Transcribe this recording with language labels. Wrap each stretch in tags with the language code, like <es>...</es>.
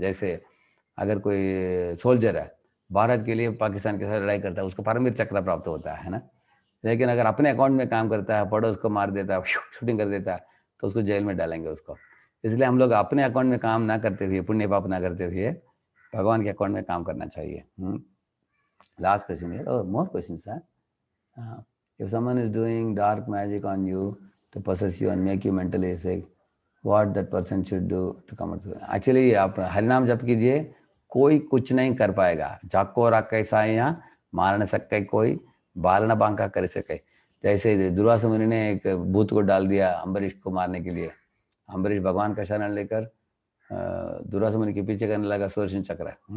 <hi>जैसे अगर कोई सोल्जर है, भारत के लिए पाकिस्तान के साथ लड़ाई करता है, उसको परमवीर चक्र प्राप्त होता है ना। लेकिन अगर अपने अकाउंट में काम करता है, पड़ोस को मार देता है, शूटिंग कर देता है, तो उसको जेल में डालेंगे उसको। इसलिए हम लोग अपने अकाउंट में काम ना करते हुए, पुण्य पाप ना करते हुए, भगवान के अकाउंट में काम करना चाहिए।</hi> <en>Last question here, और more questions है। If someone is doing dark magic on you to possess you and make you mentally sick, what that person should do to come out?</en> <hi>Actually, आप हरिनाम जप कीजिए, कोई कुछ नहीं कर पाएगा। जाको राकै साया मार न सके कोई, बाल न बांका कर सके। जैसे दुर्वासा मुनि ने एक भूत को डाल दिया अम्बरीश को मारने के लिए। अम्बरीश भगवान का शरण लेकर दुर्वासा मुनि के पीछे करने लगा सुदर्शन चक्र।</hi>